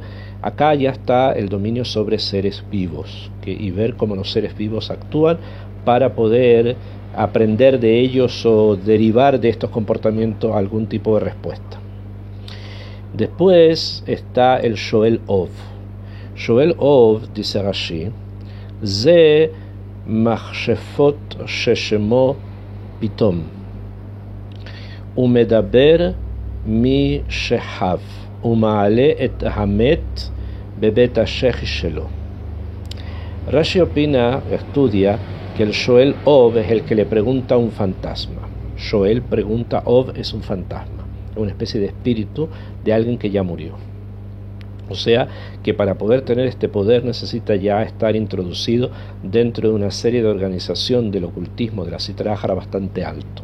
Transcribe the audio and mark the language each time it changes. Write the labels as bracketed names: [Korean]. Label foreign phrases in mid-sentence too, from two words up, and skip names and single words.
[Spanish] Acá ya está el dominio sobre seres vivos, y ver cómo los seres vivos actúan para poder aprender de ellos o derivar de estos comportamientos algún tipo de respuesta. Después está el [Hebrew] שואל אוב. שואל אוב, [Spanish] dice Rashi, [Hebrew] זה מכשפות ששמו פיתום ומדבר משחיו ומעלה את המת בבית השחי שלו. [Spanish] Rashi estudia que el [Hebrew] שואל אוב [Spanish] es el que le pregunta a un fantasma. Shoel pregunta, Ov es un fantasma, una especie de espíritu de alguien que ya murió. O sea, que para poder tener este poder necesita ya estar introducido dentro de una serie de organización del ocultismo, de la [Aramaic] סטרא אחרא, [Spanish] bastante alto.